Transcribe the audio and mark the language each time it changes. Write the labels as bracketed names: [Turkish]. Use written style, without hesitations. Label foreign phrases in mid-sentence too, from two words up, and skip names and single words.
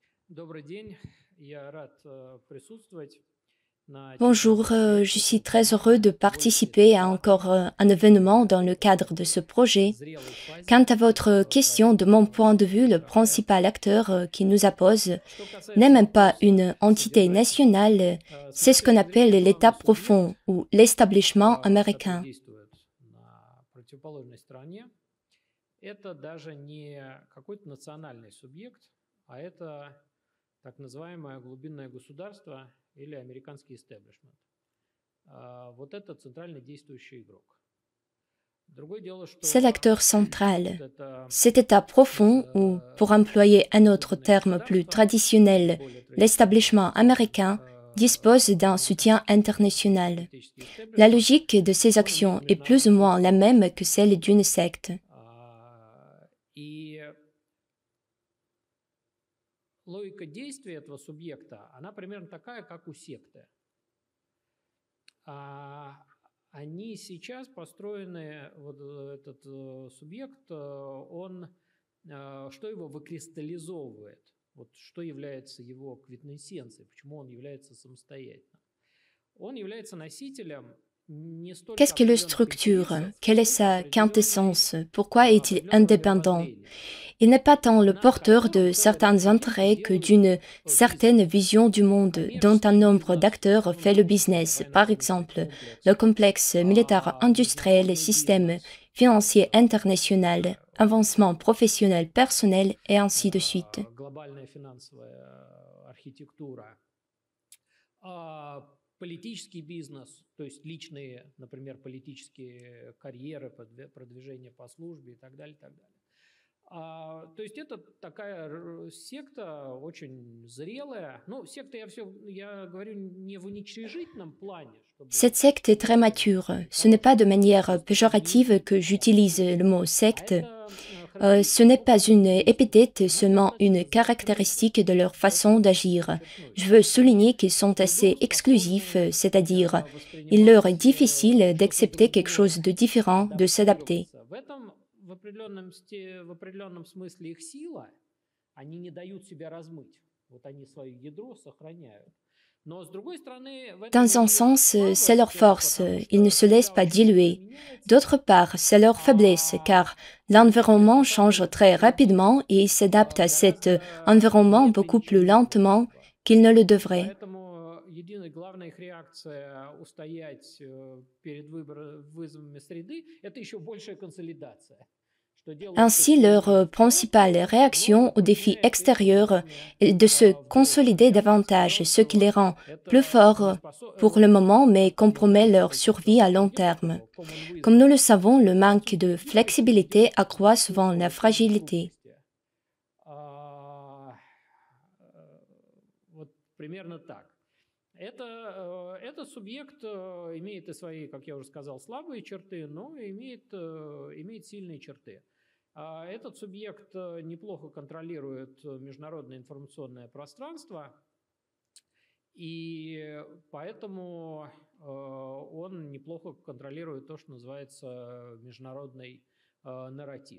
[Russian] Добрый день. Я рад присутствовать на [French] Bonjour, je suis très heureux de participer à encore un événement dans le cadre de ce projet. [Russian] зрелой фазе [French] Quant à votre question, de mon point de vue, le [Russian] проекта. [French] principal acteur qui nous oppose [Russian] Что касается [French] n'est même pas [Russian] вопроса [French] une entité [Russian] содержания, [French] nationale, [Russian] с [French] c'est [Russian] моей [French] ce qu'on [Russian] точки [French] appelle [Russian] зрения, [French] l'État [Russian] главный субъект, [French] profond ou l'établissement [Russian] который [French] américain. [Russian] действует на противоположной стороне, это даже не какой-то национальный субъект, а это так называемое глубинное государство или американский истеблишмент. Вот это центральный действующий игрок. Другое дело, что [French] C'est l'acteur [Russian] вот [French] central. [Russian] это [French] Cet État profond, ou pour employer un autre terme plus traditionnel, l'établissement américain, dispose d'un soutien international. La logique de ces actions est plus ou moins la même que celle d'une secte. [Russian] И логика действия этого субъекта, она примерно такая, как у секты. Они сейчас построены, вот этот субъект, он, что его выкристаллизовывает, вот что является его квинтэссенцией, почему он является самостоятельным. Он является носителем не столько [French] Qu'est-ce que le [Russian] определенных [French] structure? [Russian] интересов, [French] Quelle est [Russian] сколько [French] sa quintessence? Pourquoi est-il [Russian] определенного [French] indépendant? [Russian] мировоззрения. [French] Il n'est pas tant le porteur de certains intérêts que d'une certaine vision du monde dont un nombre d'acteurs fait le business, par exemple le complexe militaire industriel, le système financier international, avancement professionnel personnel et ainsi de suite. [Russian] Глобальная финансовая архитектура, политический бизнес, то есть личные, например, политические карьеры, продвижение по службе и так далее, и так далее. То есть это такая секта очень зрелая. Ну, секта я говорю не в уничижительном плане. [French] Cette secte est très mature. Ce n'est pas de manière péjorative que j'utilise le mot secte. Ce n'est pas une épithète, seulement une caractéristique de leur façon d'agir. Je veux souligner qu'ils sont assez exclusifs, c'est-à-dire il leur est difficile d'accepter quelque chose de différent, de s'adapter. [Russian] В определенном смысле их сила, они не дают себя размыть. Вот они свое ядро сохраняют. Но, с другой стороны, [French] Dans un sens, c'est leur force, ils ne se laissent pas diluer. D'autre part, c'est leur faiblesse, car l'environnement change très rapidement et ils s'adaptent à cet environnement beaucoup plus lentement qu'ils ne le devraient. [Russian] Главная их реакция устоять перед вызовами среды – это еще большая консолидация. [French] Ainsi, leur principale réaction aux défis extérieurs est de se consolider davantage, ce qui les rend plus forts pour le moment, mais compromet leur survie à long terme. Comme nous le savons, le manque de flexibilité accroît souvent la fragilité. [Russian] Этот субъект имеет и свои, как я уже сказал, слабые черты, но имеет сильные черты. Этот субъект неплохо контролирует международное информационное пространство, и поэтому он неплохо контролирует то, что называется международный narratif.